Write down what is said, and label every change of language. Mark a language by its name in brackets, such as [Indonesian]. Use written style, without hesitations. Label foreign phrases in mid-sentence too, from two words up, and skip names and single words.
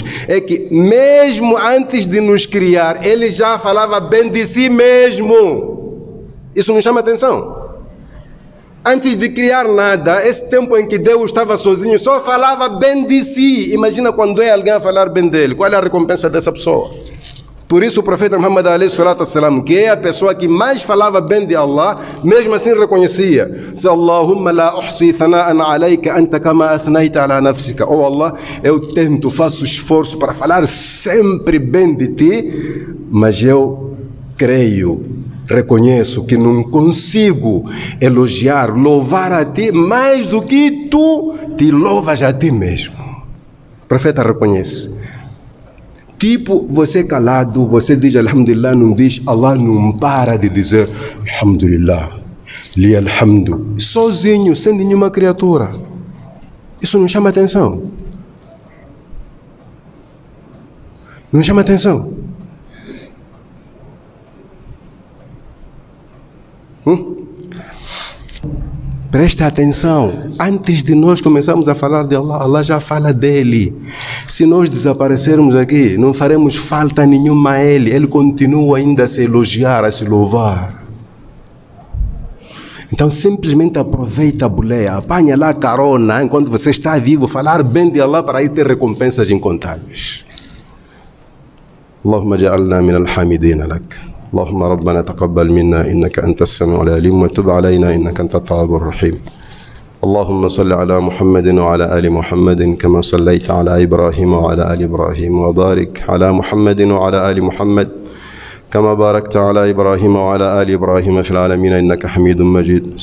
[Portuguese] É que mesmo antes de nos criar, ele já falava bem de si mesmo. Isso nos chama atenção. Antes de criar nada, esse tempo em que Deus estava sozinho, só falava bem de si. Imagina quando é alguém a falar bem dele. Qual é a recompensa dessa pessoa? Por isso o profeta Muhammad [Arabic] عليه الصلاة والسلام, [Portuguese] que é a pessoa que mais falava bem de Allah, mesmo assim reconhecia: se [Arabic] اللهم لا أحصي ثناء عليك أنت كما أثنيت على نفسك. [Portuguese] Oh Allah, eu tento, faço esforço para falar sempre bem de ti, mas eu creio, reconheço que não consigo elogiar, louvar a ti mais do que tu te louvas a ti mesmo. O profeta reconhece. Tipo, você calado, você diz Alhamdulillah, não diz, Allah não para de dizer Alhamdulillah, [Arabic] لي الحمد, [Portuguese] sozinho, sem nenhuma criatura. Isso não chama atenção? Não chama atenção? Presta atenção, antes de nós começarmos a falar de Allah, Allah já fala dele. Se nós desaparecermos aqui, não faremos falta nenhuma a ele. Ele continua ainda a se elogiar, a se louvar. Então simplesmente aproveita a boleia, apanha lá a carona, enquanto você está vivo, falar bem de Allah para aí ter recompensas incontáveis. [Arabic] اللهم اجعلنا من الحامدين لك. اللهم ربنا تقبل منا إنك أنت السميع العليم وتب علينا إنك أنت التواب الرحيم. اللهم صل على محمد وعلى آل محمد كما صليت على إبراهيم وعلى آل إبراهيم وبارك على محمد وعلى آل محمد كما باركت على إبراهيم وعلى آل إبراهيم في العالمين إنك حميد مجيد.